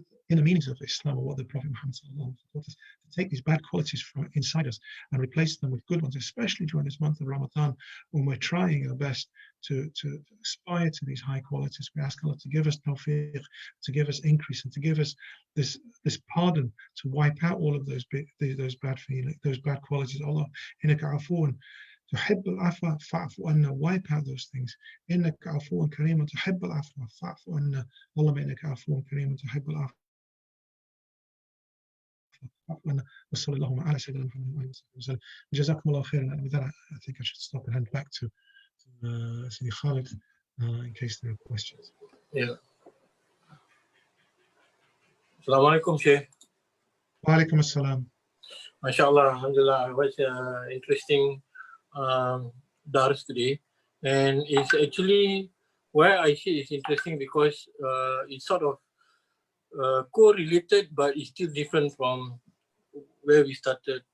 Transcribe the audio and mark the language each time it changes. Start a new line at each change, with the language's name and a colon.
English: inner meanings of Islam, or what the Prophet Muhammad taught us, to take these bad qualities from inside us and replace them with good ones, especially during this month of Ramadan, when we're trying our best to aspire to these high qualities. We ask Allah to give us tawfiq, to give us increase, and to give us this pardon, to wipe out all of those bad feelings, those bad qualities.
Arabic: Allah, innaka afuun تحب العفو فاعف عنا,
English: wipe out those things.
Arabic: إنك عفو كريم تحب العفو فاعف عنا. اللهم إنك عفو كريم تحب العفو فاعف عنا. وصلى اللهم على سيدنا محمد وعلى آله وسلم. جزاكم الله خيرا.
English: With that, I think I should stop and hand back to Sidi Khalid in case there are questions. Yeah. Assalamu alaikum, Shaykh. Wa alaikum assalam. MashaAllah, alhamdulillah. It was interesting dars today, and it's actually why I say it's interesting because it's sort of correlated, but it's still different from where we started.